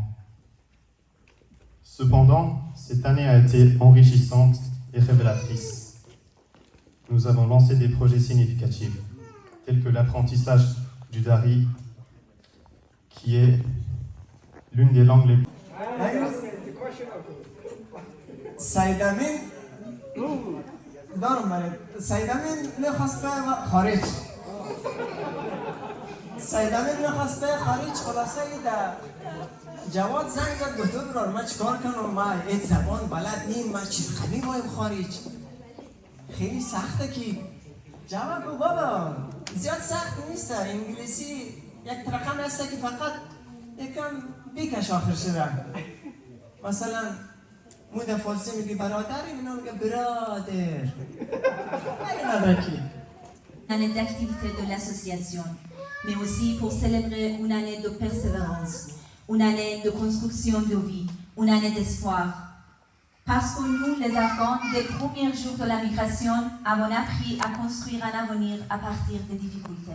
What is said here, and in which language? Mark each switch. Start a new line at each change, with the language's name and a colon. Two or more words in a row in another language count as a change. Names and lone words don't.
French: Cependant, cette année a été enrichissante et révélatrice. Nous avons lancé des projets significatifs, tels que l'apprentissage du Dari, qui est l'une des langues les plus...
Persian: جواد زنگ زد گفت برار من چیکار کنم من این زبان بلد نیم من چی خیلی بایم خارج خیلی سخته کی جواد گفت بابا زیاد سخت نیست انگلیسی یک رقم هسته که فقط یکم بیکش آخر شده مثلا مود فارسی میگی برادری اینا میگه برادر
French: Année d'activité de l'association, mais aussi pour célébrer une année de persévérance, une année de construction de vie, une année d'espoir. Parce que nous, les Afghans, des premiers jours de la migration, avons appris à construire un avenir à partir des difficultés.